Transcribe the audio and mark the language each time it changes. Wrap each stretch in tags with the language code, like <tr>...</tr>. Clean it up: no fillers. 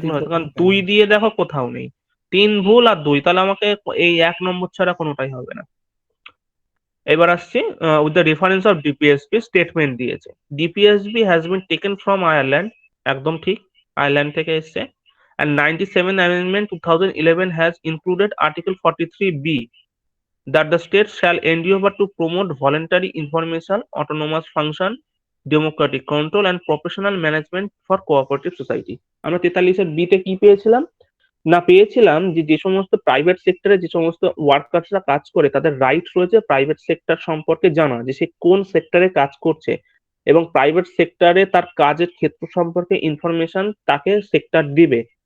<bn>তিনটা হয়তো, ভুল কারণ জানি। 2 দিয়ে দেখো কোথাও নেই, 3 ভুল আর 2, তাহলে আমাকে এই 1 নম্বর ছাড়া কোনোটাই হবে না। এবার আসছি,</bn> <en>with the reference of DPSP statement</en> <bn>দিয়েছে,</bn> <en>DPSP has been taken from Ireland,</en> <bn>একদম ঠিক, আয়ারল্যান্ড থেকে এসছে।</bn> <en>And 97 Amendment 2011 has included Article 43B that the state shall endeavour to promote voluntary information, autonomous function, democratic control and professional management for cooperative society.</en> <bn>আমরা 43-এর বিতে কি পেয়েছিলাম? না, পেয়েছিলাম যে যে সমস্ত প্রাইভেট সেক্টরে যে সমস্ত ওয়ার্কার্সরা কাজ করে তাদের রাইট রয়েছে প্রাইভেট সেক্টর সম্পর্কে জানা, যে সে কোন সেক্টরে কাজ করছে, এবং প্রাইভেট সেক্টরে তার কাজের ক্ষেত্র সম্পর্কে ইনফরমেশন তাকে সেক্টর দিবে।</bn>